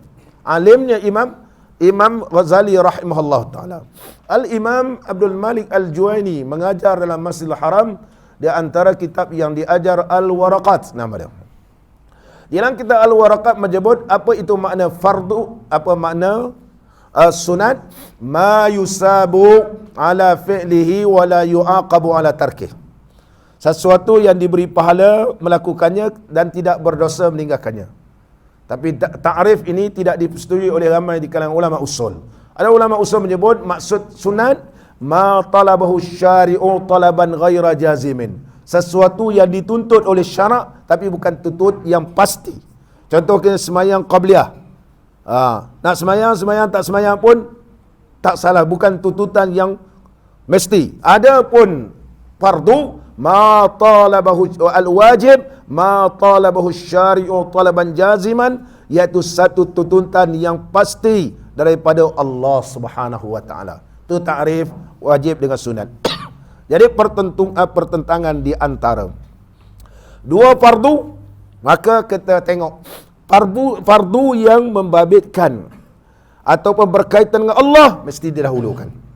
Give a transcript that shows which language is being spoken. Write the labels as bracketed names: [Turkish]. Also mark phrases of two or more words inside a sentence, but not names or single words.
[Malay] Alimnya Imam Ghazali [Arabic] رحمه الله تعالى. [Malay] Al-Imam Abdul Malik Al-Juwaini mengajar dalam Masjidil Haram, di antara kitab yang diajar Al-Waraqat nama dia. Dalam kitab Al-Waraqat menyebut apa itu makna fardu, apa makna sunat, [Arabic] ما يثاب على فعله ولا يعاقب على تركه. [Malay] Sesuatu yang diberi pahala melakukannya dan tidak berdosa meninggalkannya. Tapi ta'rif ini tidak disetujui oleh ramai di kalangan ulama usul. Ada ulama usul menyebut maksud sunat [Arabic] ما طلبه الشارع طلبا غير جازم. [Malay] Sesuatu yang dituntut oleh syarak tapi bukan tuntut yang pasti. Contoh kita semayang qabliyah. Nak semayang tak semayang pun tak salah, bukan tuntutan yang mesti. Adapun fardu [Arabic] ما طلبه الواجب ما طلبه الشارع طلبا جازما, [Malay] iaitu satu tuntutan yang pasti daripada Allah [Arabic] سبحانه وتعالى. [Malay] Itu takrif wajib dengan sunat. Jadi pertentangan di antara dua fardu, maka kita tengok fardu yang membabitkan ataupun berkaitan dengan Allah mesti didahulukan.